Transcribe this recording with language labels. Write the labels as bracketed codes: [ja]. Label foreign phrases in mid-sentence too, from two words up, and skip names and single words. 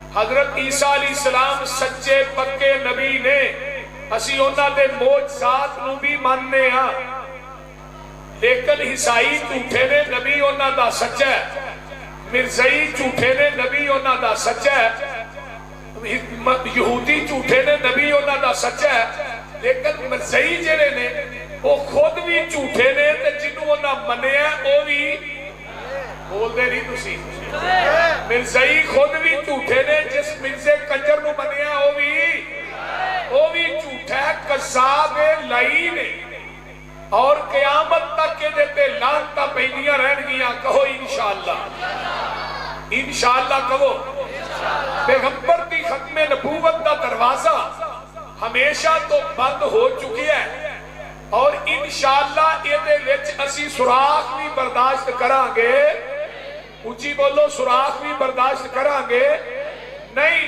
[pa] حضرت عیسیٰ [ar] علیہ السلام [pa] سچے پکے نبی نے، اسی انہاں دے معجزات نو بھی ماننے ہاں، لیکن عیسائی جھوٹے نے، نبی انہاں دا سچا ہے، مرزائی جھوٹے نے، نبی انہاں دا سچا ہے، یہودی جھوٹے نے، نبی انہاں دا سچا ہے، لیکن مرزائی جڑے نے وہ خود بھی جھوٹے نے تے جنوں انہاں منیا وہ بھی بول دے نہیں تسی، مرزائی خود بھی جھوٹے نے، جس مرزے کنجر نو منیا وہ بھی جھوٹا ہے، قذاب لعین ہے، اور قیامت تک کے دیتے لعنتاں پیندیاں رہن گیاں۔ کہو انشاءاللہ، انشاءاللہ کہو۔ پیغمبر دی ختم نبوت دا دروازہ ہمیشہ تو بند ہو چکی ہے، اور انشاءاللہ یہ دے وچ اسی سراخ بھی برداشت کران گے، اونچی بولو، سراخ بھی برداشت کران گے نہیں۔